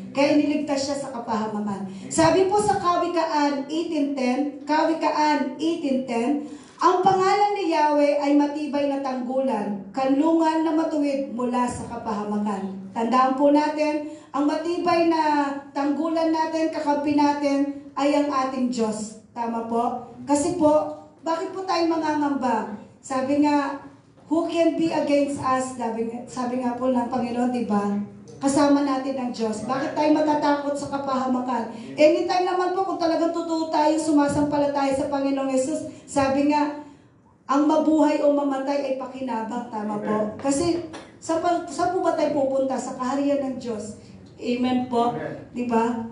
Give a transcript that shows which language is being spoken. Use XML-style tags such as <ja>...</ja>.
<tl>Kaya niligtas siya sa kapahamakan. Sabi po sa Kawikaan 18:10, Kawikaan 18:10, ang pangalan ni Yahweh ay matibay na tanggulan, kanlungan na matuwid mula sa kapahamakan. Tandaan po natin, ang matibay na tanggulan natin, kakampi natin, ay ang ating Diyos. Tama po? Kasi po, bakit po tayo mangangamba? Sabi nga,</tl> <en>who can be against us?</en> <tl>Sabi nga po ng Panginoon, di ba? Kasama natin ang Diyos. Bakit tayo matatakot sa kapahamakan? Anytime naman po, kung talagang totoo tayo, sumasampalataya sa Panginoong Yesus, sabi nga, ang mabuhay o mamatay ay pakinabang. Tama po? Kasi, saan po ba tayo pupunta? Sa kaharian ng Diyos. Amen po. Di ba?</tl>